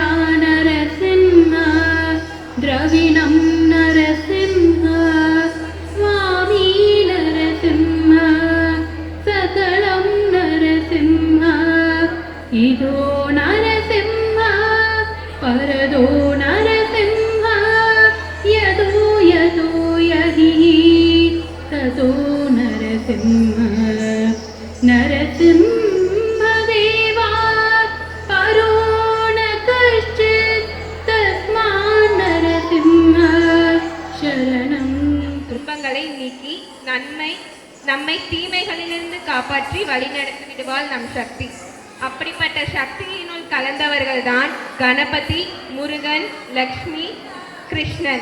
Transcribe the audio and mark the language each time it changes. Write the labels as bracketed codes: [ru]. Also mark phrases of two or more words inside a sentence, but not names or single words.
[sa] नरसिंह द्रविणं नरसिंह स्वामी नरसिंह सकलं नरसिंह इदो नरसिंह परदो नरसिंह यदो यदो यहि ततो नरसिंह नरसिंहदेवात् परो न कश्चित् तस्मात् नरसिंह शरणं [ta] துன்பங்களை நீக்கி நம்மை தீமைகளிலிருந்து காப்பாற்றி வழிநடத்தி விடுவாள் நம் சக்தி. அப்படிப்பட்ட சக்தியினுள் கலந்தவர்கள்தான் கணபதி, முருகன், லக்ஷ்மி, கிருஷ்ணன்.